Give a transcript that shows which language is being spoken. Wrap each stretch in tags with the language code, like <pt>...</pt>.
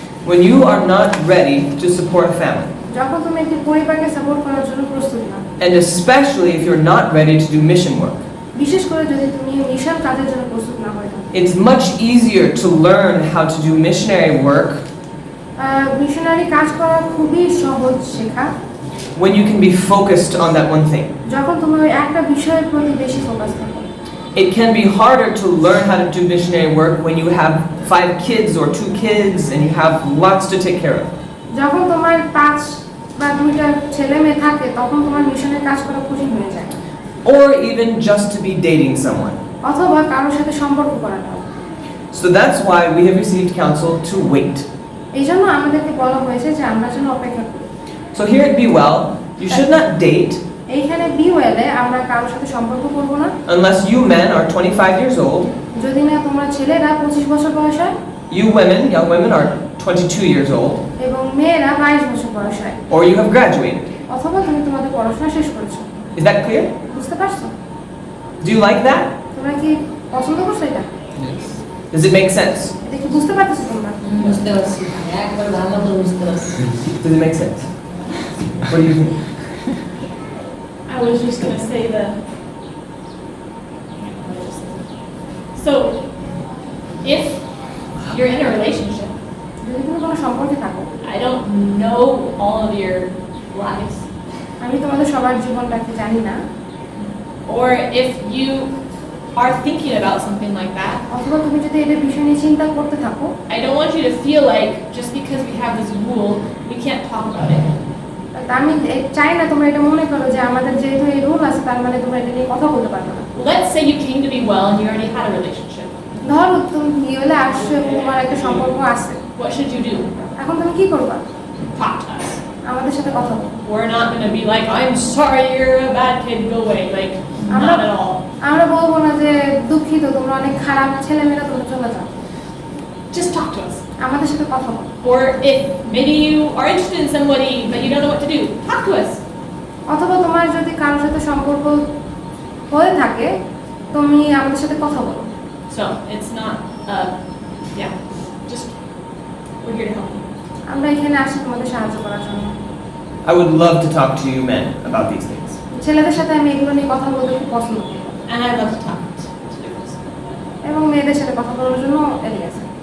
<en>when you are not ready to support a family.</en> <bn>যখন তুমি একটি পরিবারকে সাপোর্ট করার জন্য প্রস্তুত না,</bn> <en>And especially if you're not ready to do mission work.</en> <bn>বিশেষ করে যদি তুমি মিশন কাজের জন্য প্রস্তুত না হয়ে থাকো।</bn> <en>It's much easier to learn how to do missionary work</en> <bn>missionary কাজ করা খুবই সহজ শেখা</bn> <en>when you can be focused on that one thing.</en> <bn>যখন তুমি ওই একটা বিষয়ের প্রতি বেশি ফোকাস থাকো।</bn> <en>It can be harder to learn how to do missionary work when you have 5 kids or 2 kids and you have lots to take care of.</en> <bn>যখন তোমার 5 বা 2টা ছেলে মেয়ে থাকে তখন তোমার মিশনের কাজ করা কঠিন হয়ে যায়</bn> <en>Or even just to be dating someone.</en> <bn>অথবা কারোর সাথে সম্পর্ক করাটা।</bn> <en>So that's why we have received counsel to wait.</en> <bn>এইজন্য আমাদেরকে বলা হয়েছে যে আমরা যেন অপেক্ষা করি।</bn> <en>So here at Be Well, you should not date</en> <bn>এইখানে বি ওয়েলে আমরা কারোর সাথে সম্পর্ক করব না</bn> <en>unless you men are 25 years old,</en> <bn>যদি না তোমরা ছেলেরা 25 বছর বয়স হয়</bn> <en>you women, young women are 22 years old,</en> <bn>এবং মেয়েরা 22 বছর বয়স হয়</bn> <en>or you have graduated.</en> <bn>অথবা তুমি তোমাদের পড়াশোনা শেষ করেছো।</bn> <en>Is that clear?</en> <bn>বুঝতে পারছো?</bn> <en>Do you like that?</en> <bn>তোমরা কি পছন্দ করছো এটা?</bn> <en>Does it make sense?</en> <bn>এটা কি বুঝতে পারতেছো তোমরা? বুঝতে পারছি একবার ভালো করে বুঝতে পারছি</bn> <en>Does it make sense? What do you think? I was just gonna say that. So, if you're in a relationship,</en> <bn>যদি তুমি কোনো সম্পর্কে থাকো</bn> <en>I don't know all of your lives,</en> <bn>আমি তোমাদের সবার জীবনটাকে জানি না</bn> <en>or if you are thinking about something like that,</en> <bn>অথবা তুমি যদি এটা বিষয় নিয়ে চিন্তা করতে থাকো</bn> <en>I don't want you to feel like just because we have this rule, we can't talk about it.</en> <bn>তা আমি চাই না তোমরা এটা মনে করো যে আমাদের যেহেতু এই রুল আছে তার মানে তোমরা এটা নিয়ে কথা বলতে পারবে না।</bn> <en>Let's say you came to Be Well and you already had a relationship.</en> <bn>ধরো তুমি বিয়ে হলে আসছো এবং তোমার একটা সম্পর্ক আছে,</bn> <en>What should you do?</en> <bn>এখন তুমি কি করবা?</bn> <en>Talk to us.</en> <bn>আমাদের সাথে কথা বলো।</bn> <en>We're not going to be like, I'm sorry, you're a bad kid, go away. Like, not at all.</en> <bn>আমরা বলবো না যে দুঃখিত তোমরা অনেক খারাপ ছেলেমেয়েরা তোমরা চলে যাও,</bn> <en>Just talk to us.</en> <bn>আমাদের সাথে কথা বলো।</bn> <en>Or if maybe you are interested in somebody but you don't know what to do, talk to us.</en> <bn>অথবা তোমার যদি কারোর সাথে সম্পর্ক হয়ে থাকে তুমি আমাদের সাথে কথা বলো।</bn> <en>So it's not, yeah, just we're here to help you.</en> <bn>আমরা এখানে আসি তোমাদের সাহায্য করার জন্য।</bn> <en>I would love to talk to you men about these things.</en> <bn>ছেলেদের সাথে আমি এগুলো নিয়ে কথা বলতে খুব পছন্দ করি</bn> <en>And I'd love to talk to difference.</en> <bn>এবং মেয়েদের সাথে কথা বলার জন্য এগিয়ে আছে।</bn>